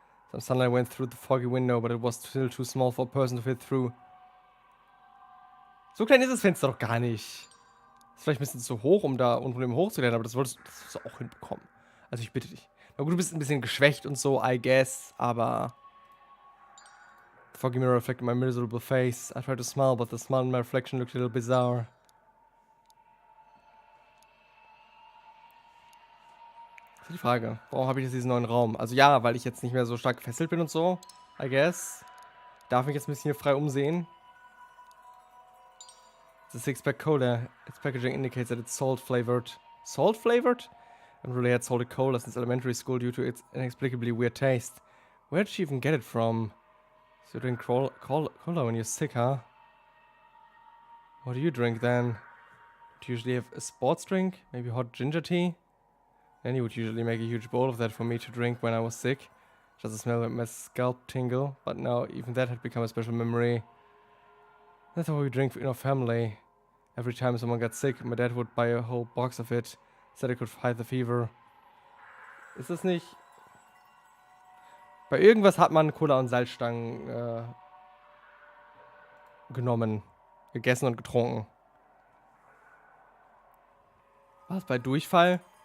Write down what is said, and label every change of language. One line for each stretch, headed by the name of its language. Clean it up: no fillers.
English: Some sunlight went through the foggy window, but it was still too small for a person to fit through.
German: So klein ist das Fenster doch gar nicht. Ist vielleicht ein bisschen zu hoch, um da unten hochzuklettern, aber das wolltest du auch hinbekommen. Also ich bitte dich. Na gut, du bist ein bisschen geschwächt und so,
English: I guess,
German: aber...
English: The foggy mirror reflected my miserable face. I tried to smile, but the smile in my reflection looked a little bizarre.
German: Das ist die Frage. Warum habe ich jetzt diesen neuen Raum? Also ja, weil ich jetzt nicht mehr so stark gefesselt bin und so,
English: I guess.
German: Darf mich jetzt ein bisschen hier frei umsehen.
English: The six-pack cola. Its packaging indicates that it's salt-flavored. Salt-flavored? I haven't really had salted cola since elementary school due to its inexplicably weird taste. Where did she even get it from? So you drink cola when you're sick, huh? What do you drink then? Do you usually have a sports drink? Maybe hot ginger tea? Nanny would usually make a huge bowl of that for me to drink when I was sick. Just the smell made my scalp tingle, but now even that had become a special memory. That's what we drink in our family. Every time someone got sick, my dad would buy a whole box of it. Said it could fight the fever.
German: Ist das nicht... Bei irgendwas hat man Cola und Salzstangen genommen, gegessen und getrunken. Was, bei Durchfall?